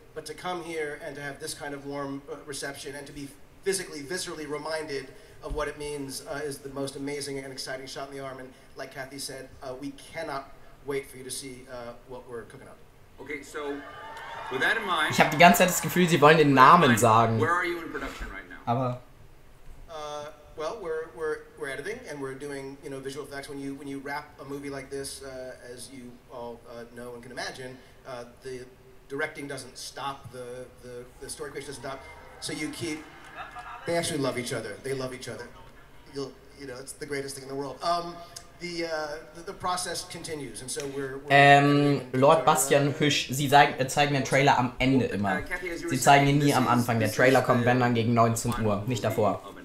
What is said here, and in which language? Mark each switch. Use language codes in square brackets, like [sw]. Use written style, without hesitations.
[en] But to come here and to have this kind of warm reception and to be physically, viscerally reminded of what it means is the most amazing and exciting shot in the arm. And like Kathy said, we cannot wait for you to see what we're cooking up. Okay, so with that in mind, [de] Ich habe die ganze Zeit das Gefühl, sie wollen den Namen sagen. [en] Where are you in production right now? [de] Aber [en] well, we're editing and we're doing visual effects. When you wrap a movie like this, as you all know and can imagine, the directing doesn't stop, the story creation doesn't stop. So you keep. They actually love each other. They love each other. It's the greatest thing in the world. The process continues, and so we're [de] Lord Bastian Hüsch, sie zeigen den Trailer am Ende immer. Sie zeigen ihn nie am Anfang. Der Trailer kommt, wenn dann gegen 19 Uhr, nicht davor.